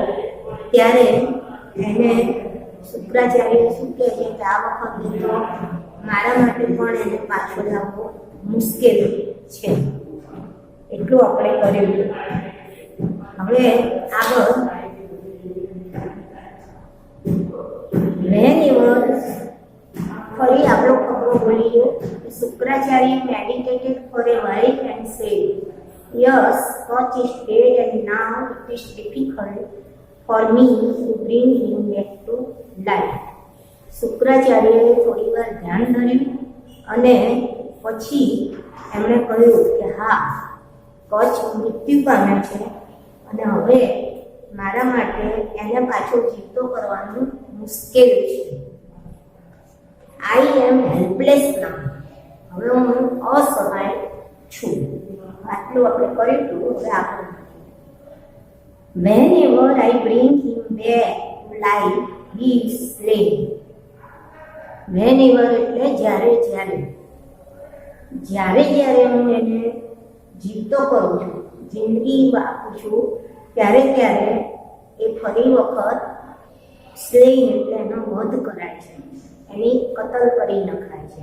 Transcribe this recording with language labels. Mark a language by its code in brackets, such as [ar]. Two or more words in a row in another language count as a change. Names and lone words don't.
[gu] ત્યારે એને શુક્રાચાર્ય શું કહે છે કે આ વખતે તો મારા માટે પણ એને પાછો લાવવો મુશ્કેલ છે. એટલું આપણે કર્યું. હવે આગળ ફરી આપણો ખબરો બોલીએ. [en] શુક્રાચાર્ય meditated for a while and said, "Yes, Koch is dead and now it is difficult for me to bring him back to life." [gu] શુક્રાચાર્યએ થોડી વાર ધ્યાન ધર્યું અને પછી એમણે કહ્યું કે હા, કચ્છ મૃત્યુ પામે છે અને હવે મારા માટે એને પાછો જીવતો કરવાનું મુશ્કેલ છે. [en] I am helpless now. [gu] હવે હું અસહાય છું. આટલું આપણે કર્યું હતું. હવે આપણે [en] whenever I bring him back to life, he is slain. [gu] whenever એટલે જ્યારે જ્યારે હું એને જીવતો કરું છું, જિંદગી આપું છું, ત્યારે એ ફરી વખત સ્લેઇન એટલે એનો વધ કરાય છે, એની કતલ કરી નખાય છે.